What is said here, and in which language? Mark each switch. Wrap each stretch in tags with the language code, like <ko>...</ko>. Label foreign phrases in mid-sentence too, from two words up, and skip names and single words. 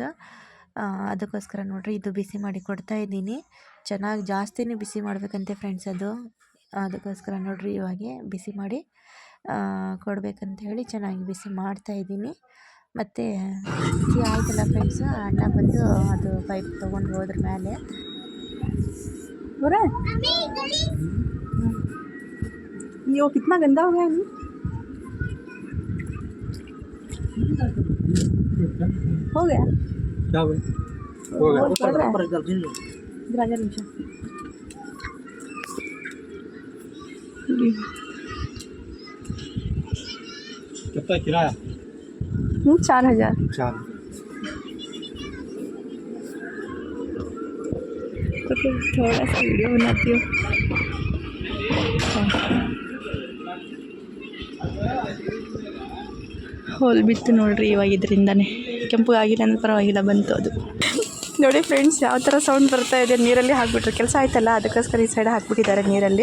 <kn>ಅದಕ್ಕೋಸ್ಕರ ನೋಡಿರಿ ಇದು ಬಿಸಿ ಮಾಡಿ ಕೊಡ್ತಾ ಇದ್ದೀನಿ. ಚೆನ್ನಾಗಿ ಜಾಸ್ತಿನೇ ಬಿಸಿ ಮಾಡಬೇಕಂತೆ ಫ್ರೆಂಡ್ಸ್ ಅದಕ್ಕೋಸ್ಕರ ನೋಡಿರಿ ಇವಾಗೆ ಬಿಸಿ ಮಾಡಿ ಕೊಡಬೇಕಂತ ಹೇಳಿ ಚೆನ್ನಾಗಿ ಬಿಸಿ ಮಾಡ್ತಾಯಿದ್ದೀನಿ. ಮತ್ತು ಬಿಸಿ ಆಯ್ತಲ್ಲ ಫ್ರೆಂಡ್ಸ್, ಅಣ್ಣ ಬಂದು ಅದು ಪೈಪ್ ತೊಗೊಂಡು ಹೋದ್ರ ಮೇಲೆ</kn> <hi>ये वो कितना गंदा हो गया है हो गया क्या हुआ? हो गया ऊपर जल रही है। राजा निशा कितना किराया? 4000 4। तो फिर थोड़ा सा वीडियो बनाती हूँ.</hi> <kn>ಹೋಲ್ ಬಿತ್ತು ನೋಡ್ರಿ ಇವಾಗ ಇದರಿಂದನೇ. ಕೆಂಪಗಾಗಿಲ್ಲ ಅಂದ್ರೆ ಪರವಾಗಿಲ್ಲ, ಬಂತು ಅದು. ನೋಡಿ ಫ್ರೆಂಡ್ಸ್ ಯಾವ ಥರ ಸೌಂಡ್ ಬರ್ತಾ ಇದೆ. ನೀರಲ್ಲಿ ಹಾಕ್ಬಿಟ್ರು, ಕೆಲಸ ಆಯ್ತಲ್ಲ ಅದಕ್ಕೋಸ್ಕರ ಈ ಸೈಡ್ ಹಾಕ್ಬಿಟ್ಟಿದ್ದಾರೆ ನೀರಲ್ಲಿ.</kn>